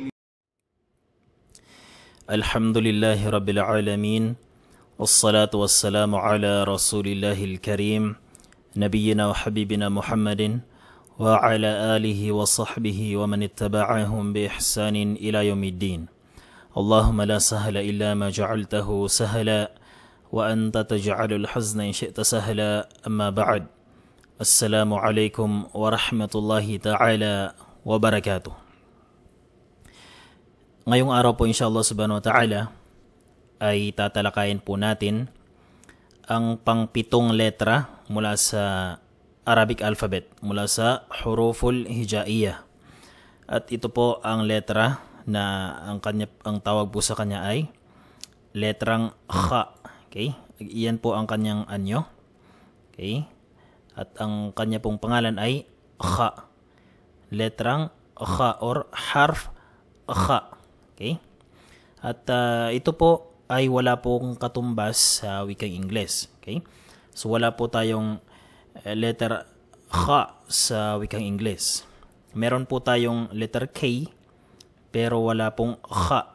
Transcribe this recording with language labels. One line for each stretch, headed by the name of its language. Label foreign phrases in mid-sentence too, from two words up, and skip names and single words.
Arabic: الحمد لله رب العالمين والصلاة والسلام على رسول الله الكريم نبينا وحبيبنا محمد وعلى آله وصحبه ومن اتبعهم بإحسان إلى يوم الدين. اللهم لا سهل إلا ما جعلته سهلا وأنت تجعل الحزن إن شئت سهلا. أما بعد، السلام عليكم ورحمة الله تعالى وبركاته.
Filipino: Ngayong araw po
Arabic: إن شاء الله سبحانه وتعالى
Filipino: ay tatalakayin po natin ang pang-pitong letra mula sa
English: Arabic alphabet,
Filipino: mula sa
Arabic: الحروف الهجائية.
Filipino: At ito po ang letra na ang tawag po sa kanya ay letrang kha. Okay? Iyan po ang kanyang anyo. Okay? At ang kanya pong pangalan ay kha. Letrang kha or
Arabic: حرف خاء.
Filipino: Okay? At ito po ay wala pong katumbas sa wikang Ingles. Okay? So wala po tayong letter kha sa wikang Ingles. Meron po tayong letter K pero wala pong kha.